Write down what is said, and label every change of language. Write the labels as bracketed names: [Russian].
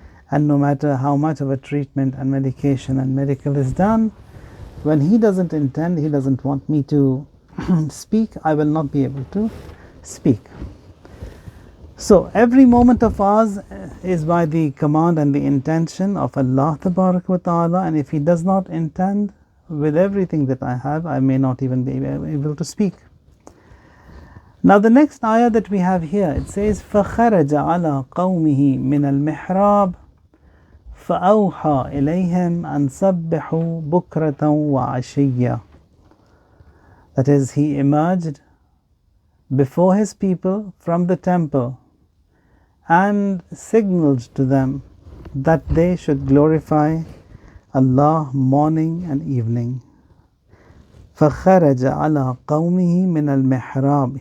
[English] And no matter how much of a treatment and medication and medical is done, when He doesn't intend, He doesn't want me to speak, I will not be able to speak. So every moment of ours is by the command and the intention of Allah Tabarak wa Ta'ala, and if He does not intend, with everything that I have, I may not even be able to speak. [Arabic] Now the next ayah that we have here, it says فَخَرَجَ عَلَى قَوْمِهِ مِنَ الْمِحْرَابِ فَأَوْحَى إِلَيْهِمْ أَنْ سَبِّحُوا بُكْرَةً وَعَشِيًّا. [English] That is, he emerged before his people from the temple and signaled to them that they should glorify Allah morning and evening. [Arabic] فَخَرَجَ عَلَى قَوْمِهِ مِنَ الْمِحْرَابِ.